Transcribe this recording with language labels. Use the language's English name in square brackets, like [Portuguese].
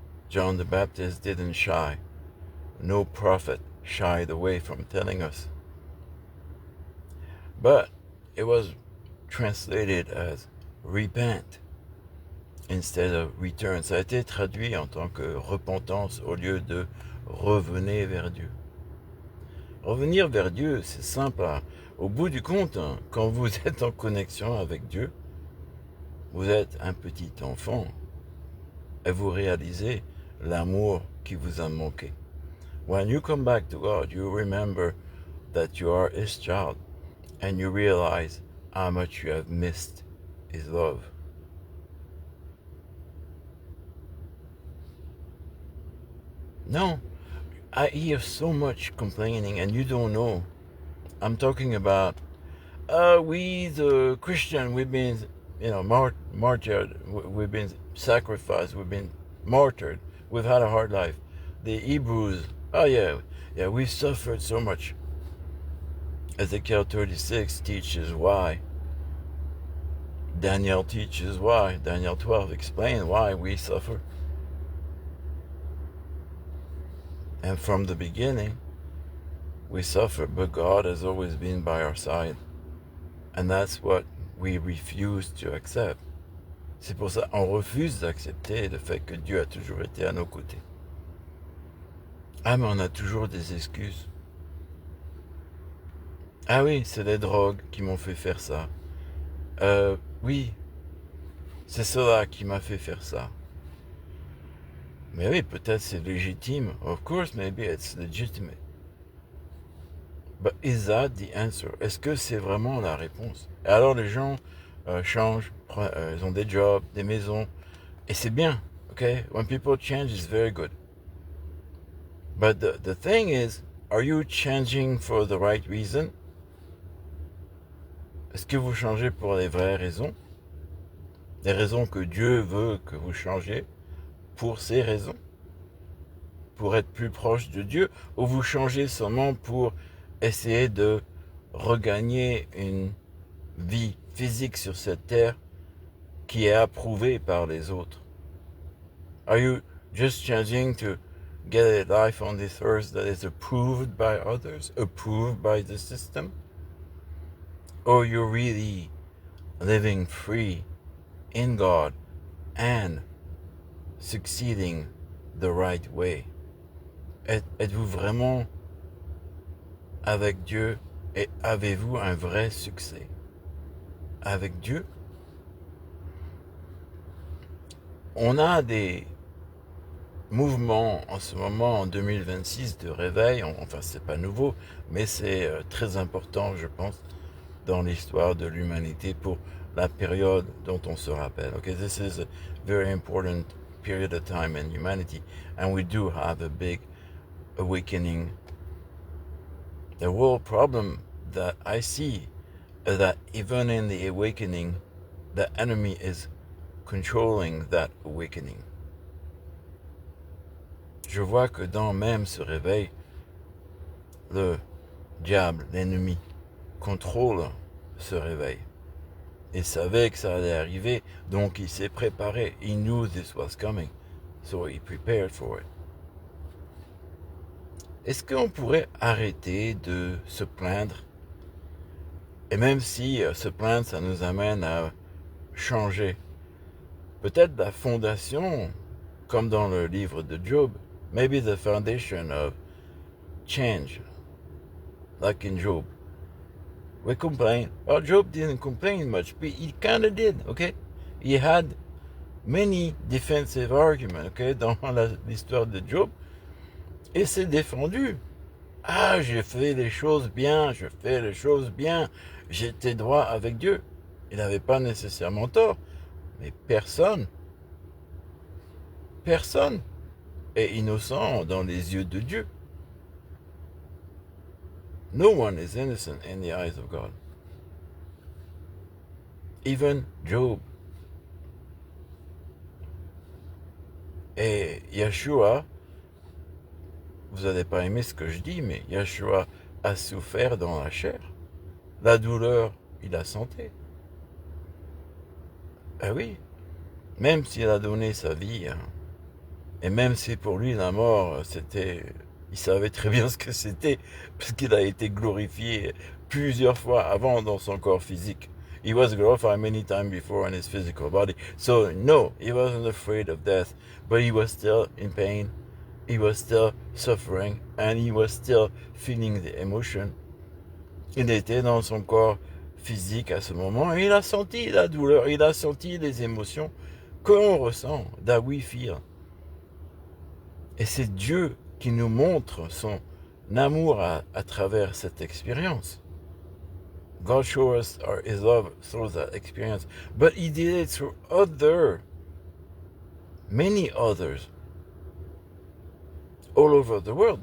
[English] John the Baptist didn't shy. No prophet shied away from telling us. But it was translated as repent instead of return. [French] Ça a été traduit en tant que repentance au lieu de revenez vers Dieu. Revenir vers Dieu, c'est simple. Au bout du compte, quand vous êtes en connexion avec Dieu, vous êtes un petit enfant et vous réalisez l'amour qui vous a manqué. [English] When you come back to God, you remember that you are His child and you realize how much you have missed His love. No, I hear so much complaining and you don't know. I'm talking about, we the Christian, we've been, martyred, we've been sacrificed, we've been martyred, we've had a hard life. The Hebrews, we suffered so much. Ezekiel 36 teaches why. Daniel teaches why. Daniel 12 explains why we suffer. And from the beginning, we suffer, but God has always been by our side. And that's what we refuse to accept. [French] C'est pour ça qu'on refuse d'accepter le fait que Dieu a toujours été à nos côtés. Ah, mais on a toujours des excuses. Ah oui, c'est les drogues qui m'ont fait faire ça. Oui, c'est cela qui m'a fait faire ça. Mais oui, peut-être c'est légitime. [English] Of course, maybe it's legitimate. But is that the answer? [French] Est-ce que c'est vraiment la réponse? Et alors les gens changent, ils ont des jobs, des maisons, et c'est bien, okay? [English] When people change, it's very good. But the thing is, are you changing for the right reason? [French] Est-ce que vous changez pour les vraies raisons? Les raisons que Dieu veut que vous changiez pour ces raisons? Pour être plus proche de Dieu? Ou vous changez seulement pour essayer de regagner une vie physique sur cette terre qui est approuvée par les autres? [English] Are you just changing to get a life on this earth that is approved by others, approved by the system? Or you're really living free in God and succeeding the right way? [French] Êtes-vous vraiment avec Dieu et avez-vous un vrai succès avec Dieu? On a des mouvements en ce moment en 2026 de réveil, enfin c'est pas nouveau, mais c'est très important je pense dans l'histoire de l'humanité pour la période dont on se rappelle. [English] Okay, this is a very important period of time in humanity, and we do have a big awakening. The real problem that I see is that even in the awakening, the enemy is controlling that awakening. [French] Je vois que dans même ce réveil, le diable, l'ennemi, contrôle ce réveil. Il savait que ça allait arriver, donc il s'est préparé. [English] He knew this was coming, so he prepared for it. [French] Est-ce qu'on pourrait arrêter de se plaindre? Et même si se plaindre, ça nous amène à changer. Peut-être la fondation, comme dans le livre de Job, [English] maybe the foundation of change, like in Job. We complain. Well, Job didn't complain much, but he kind of did, okay? He had many defensive arguments, okay, [French] dans l'histoire de Job. Et s'est défendu. Ah, j'ai fait les choses bien, je fais les choses bien, j'étais droit avec Dieu. Il n'avait pas nécessairement tort, mais personne est innocent dans les yeux de Dieu. [English] No one is innocent in the eyes of God. Even Job. [French] Et Yeshua, vous n'allez pas aimer ce que je dis, mais Yeshua a souffert dans la chair. La douleur, il a senti. Ah oui, même s'il a donné sa vie, hein, et même si pour lui la mort, c'était... Il savait très bien ce que c'était, parce qu'il a été glorifié plusieurs fois avant dans son corps physique. [English] He was glorified many times before in his physical body. So no, he wasn't afraid of death, but he was still in pain. He was still suffering, and he was still feeling the emotion. [French] Il était dans son corps physique à ce moment, et il a senti la douleur, il a senti les émotions que l'on ressent, [English] that we feel. [French] Et c'est Dieu qui nous montre son amour à travers cette expérience. [English] God showed us his love through that experience, but he did it through many others, all over the world.